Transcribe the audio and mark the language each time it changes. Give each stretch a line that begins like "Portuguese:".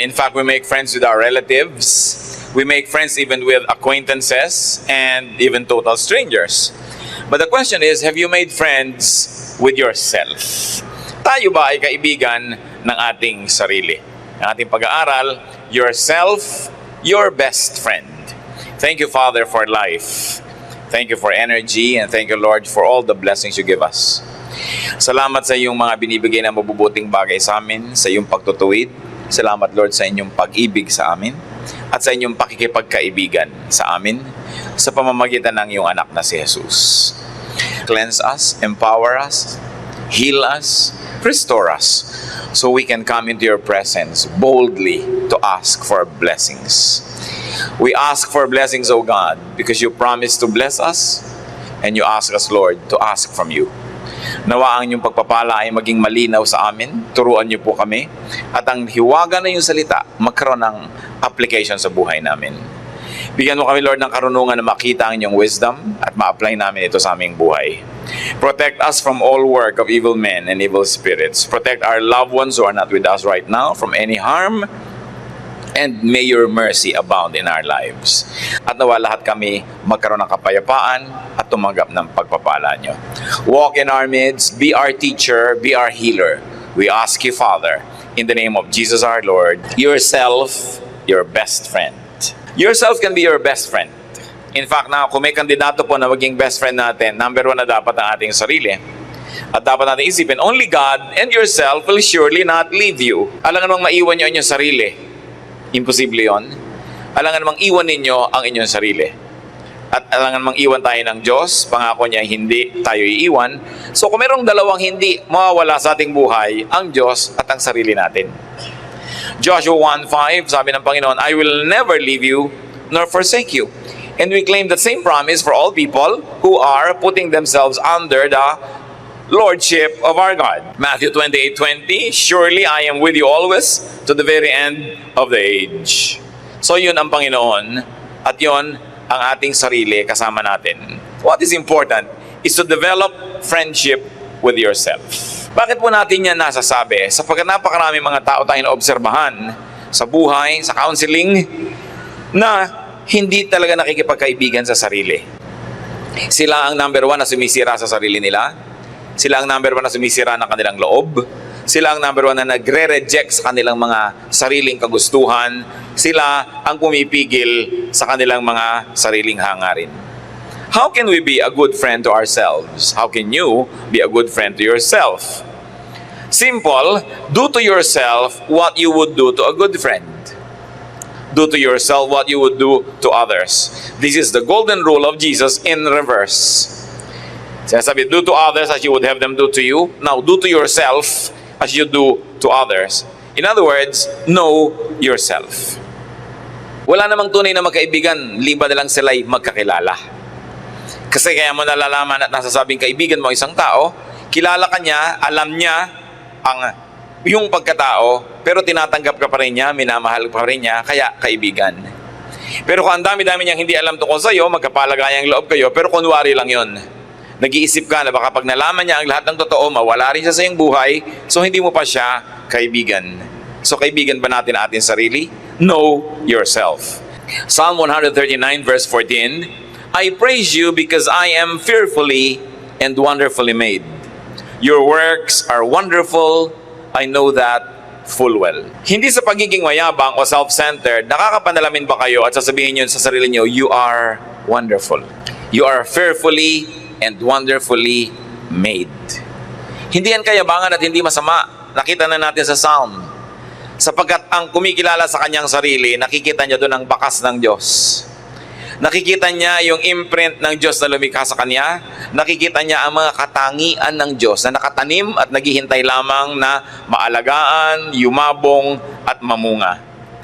English: In fact, we make friends with our relatives. We make friends even with acquaintances and even total strangers. But the question is, have you made friends with yourself?
Filipino: Tayo ba ay kaibigan ng ating sarili? Ang ating pag-aaral,
English: yourself, your best friend. Thank you, Father, for life. Thank you for energy, and thank you, Lord, for all the blessings you give us.
Filipino: Salamat sa iyong mga binibigay na mabubuting bagay sa amin, sa iyong pagtutuwid. Salamat, Lord, sa inyong pag-ibig sa amin at sa inyong pakikipagkaibigan sa amin sa pamamagitan ng iyong anak na si Jesus.
English: Cleanse us, empower us, heal us, restore us, so we can come into your presence boldly to ask for blessings. We ask for blessings, O God, because you promised to bless us, and you ask us, Lord, to ask from you.
Filipino: Nawa ang inyong pagpapala ay maging malinaw sa amin, turuan niyo po kami, at ang hiwaga na yung salita, magkaroon ng application sa buhay namin. Bigyan mo kami, Lord, ng karunungan na makita ang inyong wisdom at ma-apply namin ito sa aming buhay.
English: Protect us from all work of evil men and evil spirits. Protect our loved ones who are not with us right now from any harm, and may your mercy abound in our lives.
Filipino: At nawa lahat kami magkaroon ng kapayapaan at tumanggap ng pagpapala niyo.
English: Walk in our midst, be our teacher, be our healer. We ask you, Father, in the name of Jesus our Lord, yourself, your best friend. Yourself can be your best friend. In fact,
Filipino: kung may kandidato po na maging best friend natin, number one na dapat ang ating sarili. At dapat natin isipin,
English: only God and yourself will surely not leave you.
Filipino: Alangan mong maiwan niyo ang inyong sarili. Imposible yon. Alangan namang iwan ninyo ang inyong sarili. At alangan namang iwan tayo ng Diyos. Pangako niya, hindi tayo iiwan. So kung merong dalawang hindi mawawala sa ating buhay, ang Diyos at ang sarili natin.
English: Joshua 1:5,
Filipino: sabi ng Panginoon,
English: I will never leave you nor forsake you. And we claim the same promise for all people who are putting themselves under the Lordship of our God. Matthew 28:20, surely I am with you always to the very end of the age.
Filipino: So yun ang Panginoon at yun ang ating sarili kasama natin.
English: What is important is to develop friendship with yourself.
Filipino: Bakit po natin yan nasasabi? Sapagkat napakarami mga tao tayong naobserbahan sa buhay, sa counseling, na hindi talaga nakikipagkaibigan sa sarili. Sila ang number one na sumisira sa sarili nila. Sila ang number one na sumisira ng kanilang loob. Sila ang number one na nagre-reject sa kanilang mga sariling kagustuhan. Sila ang pumipigil sa kanilang mga sariling hangarin.
English: How can we be a good friend to ourselves? How can you be a good friend to yourself? Simple, do to yourself what you would do to a good friend. Do to yourself what you would do to others. This is the golden rule of Jesus in reverse. Sinasabi, do to others as you would have them do to you. Now, do to yourself as you do to others. In other words, know yourself.
Filipino: Wala namang tunay na magkaibigan, liba na lang sila'y magkakilala. Kasi kaya mo nalalaman at nasasabing kaibigan mo isang tao, kilala ka niya, alam niya yung pagkatao, pero tinatanggap ka pa rin niya, minamahal pa rin niya, kaya kaibigan. Pero kung ang dami-dami niyang hindi alam tungkol sa'yo, magkapalagayang loob kayo, pero kunwari lang yun. Nag-iisip ka na baka pag nalaman niya ang lahat ng totoo, mawala rin siya sa iyong buhay, so hindi mo pa siya kaibigan. So kaibigan ba natin ating sarili?
English: Know yourself. Psalm 139 verse 14, I praise you because I am fearfully and wonderfully made. Your works are wonderful, I know that full well.
Filipino: Hindi sa pagiging mayabang o self-centered, nakakapanalamin ba kayo at sasabihin niyo sa sarili niyo,
English: you are wonderful. You are fearfully and wonderfully made.
Filipino: Hindi yan kayabangan at hindi masama. Nakita na natin sa Psalm. Sapagkat ang kumikilala sa kanyang sarili, nakikita niya doon ang bakas ng Diyos. Nakikita niya yung imprint ng Diyos na lumikha sa kanya. Nakikita niya ang mga katangian ng Diyos na nakatanim at naghihintay lamang na maalagaan, yumabong at mamunga.